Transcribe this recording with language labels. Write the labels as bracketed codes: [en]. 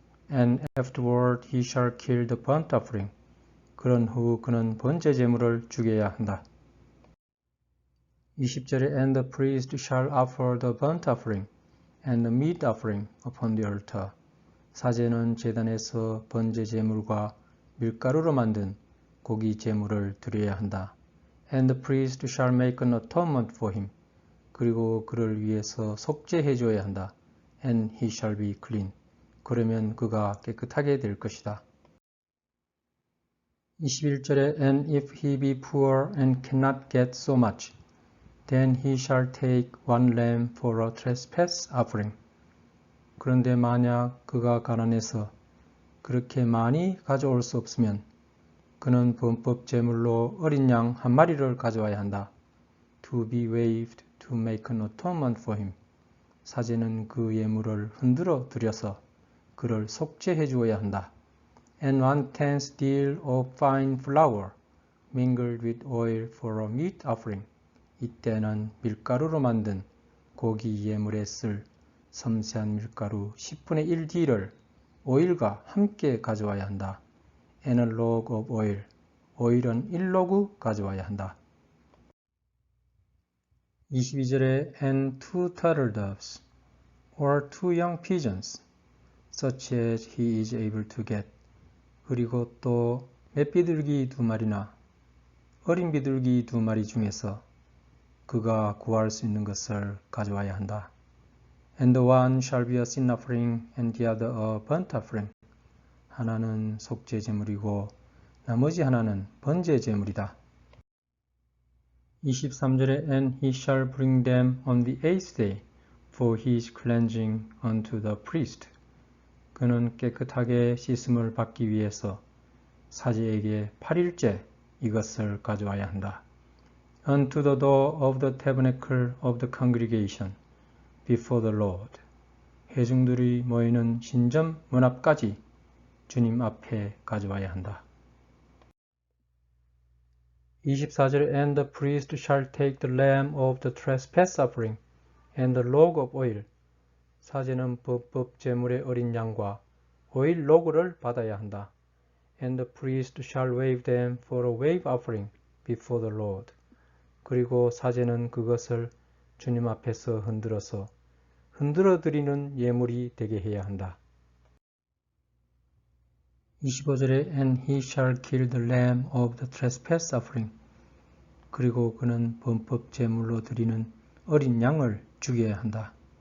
[en] And afterward he shall kill the burnt offering. [ko] 그런 후 그는 번제 제물을 죽여야 한다. 20절에 [en] And the priest shall offer the burnt offering and the meat offering upon the altar. [ko] 사제는 제단에서 번제 제물과 밀가루로 만든 고기 제물을 드려야 한다. [en] And the priest shall make an atonement for him. [ko] 그리고 그를 위해서 속죄해 줘야 한다. [en] And he shall be clean. [ko] 그러면 그가 깨끗하게 될 것이다. 21절에 [en] And if he be poor and cannot get so much, then he shall take one lamb for a trespass offering. [ko] 그런데 만약 그가 가난해서 그렇게 많이 가져올 수 없으면 그는 범법 제물로 어린 양 한 마리를 가져와야 한다. [en] To be waived to make an atonement for him. [ko] 사제는 그 예물을 흔들어 드려서 그를 속죄해 주어야 한다. [en] And 1/10 deal of fine flour mingled with oil for a meat offering. [ko] 이때는 밀가루로 만든 고기 예물에 쓸 섬세한 밀가루 10분의 1 딜을 오일과 함께 가져와야 한다. [en] And a log of oil. [ko] 오일은 1로그 가져와야 한다. 22절에 [en] And 2 turtle doves or 2 young pigeons such as he is able to get. [ko] 그리고 또 맷비둘기 2마리나 어린 비둘기 2마리 중에서 그가 구할 수 있는 것을 가져와야 한다. [en] And the one shall be a sin offering and the other a burnt offering. [ko] 하나는 속죄 제물이고 나머지 하나는 번제 제물이다. 23절에 [en] And he shall bring them on the 8th day for his cleansing unto the priest. [ko] 그는 깨끗하게 씻음을 받기 위해서 사제에게 8일째 이것을 가져와야 한다. [en] Unto the door of the tabernacle of the congregation before the Lord. [ko] 회중들이 모이는 신전 문 앞까지 주님 앞에 가져와야 한다. 24절에 [en] And the priest shall take the lamb of the trespass offering and the log of oil. [ko] 사제는 범법 제물의 어린 양과 오일 로그를 받아야 한다. [en] And the priest shall wave them for a wave offering before the Lord. [ko] 그리고 사제는 그것을 주님 앞에서 흔들어 드리는 예물이 되게 해야 한다. [en] 25절에 And he shall kill the lamb of the trespass offering. [ko] 그리고 그는 범법 제물로 드리는 어린 양을 죽여야 한다.